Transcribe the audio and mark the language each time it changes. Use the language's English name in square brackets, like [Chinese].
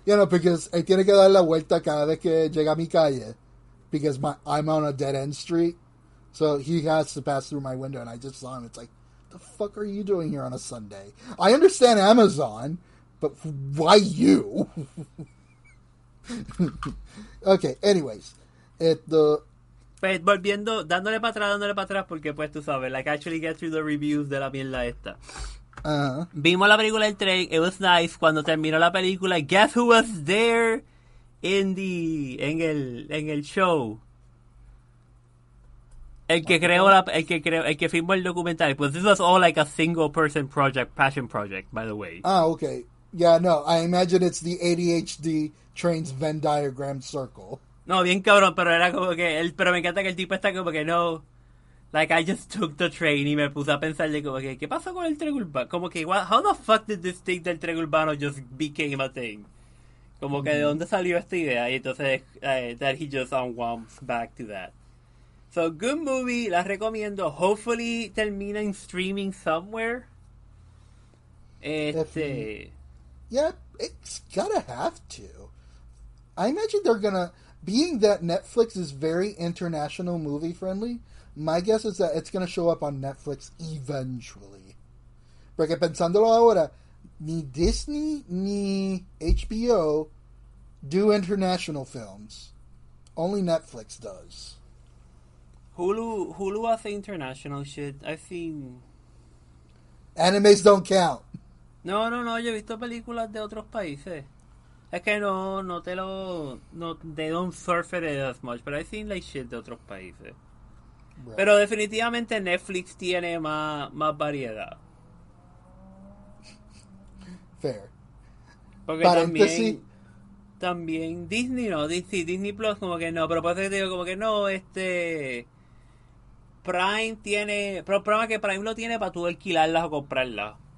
[English] Because [Spanish] él tiene que dar la vuelta cada vez que llega a mi calle. [English] Because I'm on a dead-end street. So he has to pass through my window, and I just saw him. It's like, the fuck are you doing here on a Sunday? I understand Amazon, but why you? Okay, anyways. [Spanish] Pues volviendo, dándole para atrás, porque pues tú sabes, [English] like actually get through the reviews [Spanish] de la mierda esta. Uh-huh. Vimos la película del tren, [English] it was nice. [Spanish] Cuando terminó la película, [English] guess who was there [Spanish] en el show? El que filmó el documental. [English] Pues this was all like a single person passion project, by the way. Ah, okay. Yeah, no, I imagine it's the ADHD Train's Venn diagram circle. [Spanish] No, bien cabrón, pero era como que pero me encanta que el tipo está como que no, [English] like I just took the train [Spanish] y me puse a pensar de como que ¿qué pasó con el tren urbano? Como que [English] how the fuck did this thing [Spanish] del tren urbano [English] just became a thing? [Spanish] Como que de dónde salió esta idea, y entonces [English] that he just unwound back to that. So good movie, [Spanish] la recomiendo. [English] Hopefully [Spanish] termina en [English] streaming somewhere. Yeah, it's gotta have to. I imagine they're gonna, being that Netflix is very international movie friendly, my guess is that it's gonna show up on Netflix eventually. [Spanish] Porque pensándolo ahora, ni Disney ni HBO [English] do international films. Only Netflix does. Hulu [Spanish] hace [English] international shit. I've seen... Animes don't count. [Spanish] No, yo he visto películas de otros países. Es que no [English] they don't surf it as much, but I've seen like shit [Spanish] de otros países. [English] Right. [Spanish] Pero definitivamente Netflix tiene más variedad. [English] Fair. [Spanish] Porque también Disney no, Disney Plus como que no, pero por eso te digo como que no, Prime tiene, pero el problema es que Prime lo tiene para tú alquilarlas o comprarlas.